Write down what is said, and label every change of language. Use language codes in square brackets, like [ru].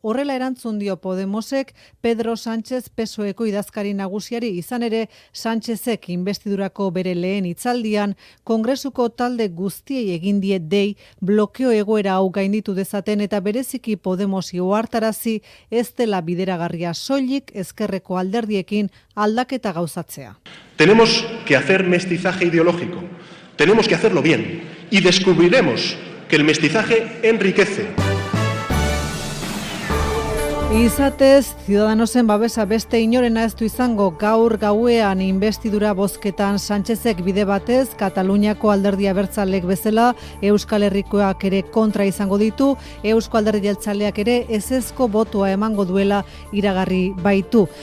[eu] Horrela erantzun dio Podemosek Pedro Sánchez PSOEko idazkari nagusiari, izan ere Sánchezek inbestidurako bere lehen hitzaldian Kongresuko talde guztiei egin die dei blokeo egoera hau gainditu dezaten eta bereziki Podemosi ohartarazi ez dela bideragarria soilik ezkerreko alderdiekin aldaketa gauzatzea. [es] Tenemos que hacer mestizaje ideológico. Tenemos que hacerlo bien y descubriremos que el mestizaje enriquece. [eu] Izatez, Ciudadanosen babesa beste inorena ez du izango gaur gauean inbestidura bozketan Sánchezek bide batez, Kataluniako alderdi abertzalek bezala, Euskal Herrikoak ere kontra izango ditu, Eusko Alderdi Jeltzaleak ere ezezko botoa emango duela iragarri baitu.